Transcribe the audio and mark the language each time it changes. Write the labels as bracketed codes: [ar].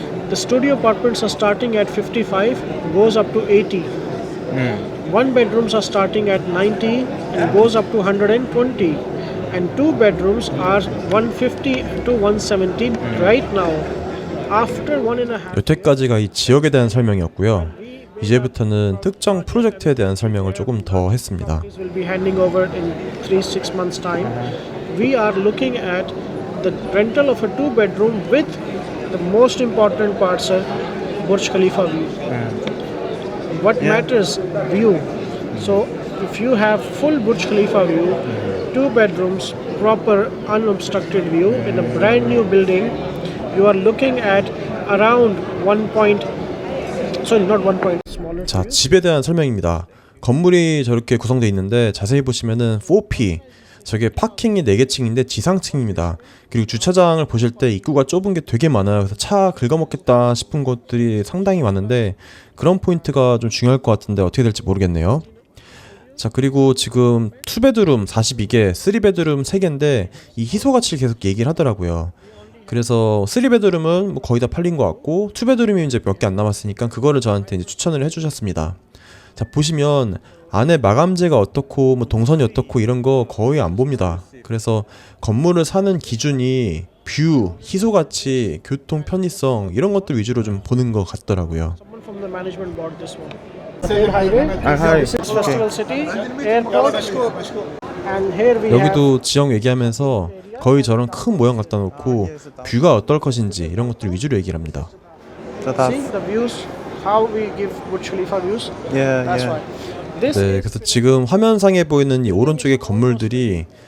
[en] The studio apartments are starting at 55, goes up to 80. 1 bedrooms are starting at 90 and goes up to 120. And 2 bedrooms are 150 to 170 right now. After 1.5 [ko] 여태까지가 이 지역에 대한 설명이었고요. 이제부터는 특정 프로젝트에 대한 설명을 조금 더 했습니다. [en] This will be handing over in 3-6 months time. We are looking at the rental of a 2-bedroom with the most important parts are Burj Khalifa view. What matters? View. So if you have full Burj Khalifa view, 2 bedrooms, proper unobstructed view in a brand new building, you are looking at around 1 point, sorry, not 1 point, smaller. [ko] 자, 집에 대한 설명입니다. 건물이 저렇게 구성되어 있는데 자세히 보시면은 4P, 저게 파킹이 4개층인데 지상층입니다. 그리고 주차장을 보실 때 입구가 좁은 게 되게 많아요. 그래서 차 긁어먹겠다 싶은 곳들이 상당히 많은데 그런 포인트가 좀 중요할 것 같은데 어떻게 될지 모르겠네요. 자, 그리고 지금 2베드룸 42개, 3베드룸 3개인데 이 희소가치를 계속 얘기를 하더라고요. 그래서 3베드룸은 뭐 거의 다 팔린 것 같고 2베드룸이 이제 몇 개 안 남았으니까 그거를 저한테 이제 추천을 해주셨습니다. 자, 보시면 안에 마감재가 어떻고 뭐 동선이 어떻고 이런 거 거의 안 봅니다. 그래서 건물을 사는 기준이 뷰, 희소가치, 교통 편의성 이런 것들 위주로 좀 보는 것 같더라고요. [en] Someone from the management bought this one. Third highway. This is Festival City, airport, and here we have. [ko] 여기도 지역 얘기하면서 거의 저런 큰 모형 갖다 놓고 뷰가 어떨 것인지 이런 것들 위주로 얘기를 합니다. [en] See the views, how we give Burj Khalifa views. That's why. This [ko] 네, 그래서 지금 화면상에 보이는 이 오른쪽의 건물들이